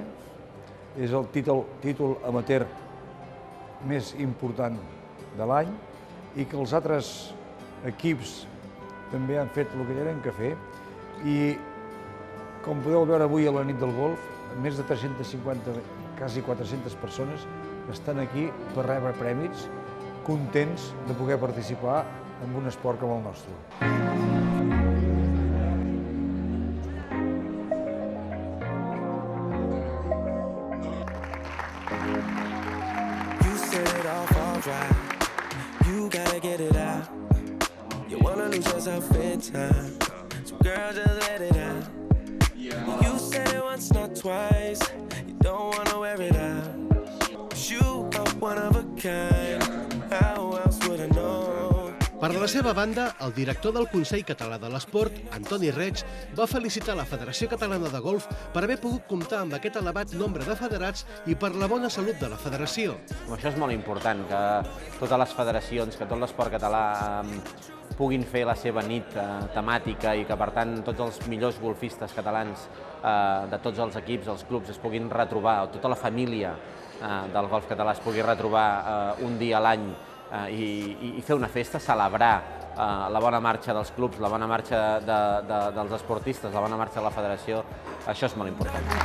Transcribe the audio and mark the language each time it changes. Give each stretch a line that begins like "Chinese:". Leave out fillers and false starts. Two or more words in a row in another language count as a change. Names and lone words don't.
Catalan: És el títol amateur més important de l'any i que els altres equips també han fet el que tenen que fer. I com podeu veure avui a la nit del golf, més de 350, quasi 400 persones estan aquí per rebre prèmits, contents de poder participar en un esport com el nostre.
English: You gotta get it out. You wanna lose yourself in time. So girl, just let it out. You said it once, not twice. You don't wanna wear it out. 'Cause you are one of a kind. How else would I know?
Catalan: Per la seva banda, el director del Consell Català de l'Esport, Antoni Reig, va felicitar la Federació Catalana de Golf per haver pogut comptar amb aquest elevat nombre de federats i per la bona salut de la federació. Això és molt important, que totes les federacions, que tot l'esport català puguin fer la seva nit temàtica i que, per tant, tots els millors golfistes catalans de tots els equips, els clubs, es puguin retrobar, o tota la família del golf català es pugui retrobar un dia a l'any i fer una festa, celebrar la bona marxa dels clubs, la bona marxa dels esportistes, la bona marxa de la federació, això és molt important.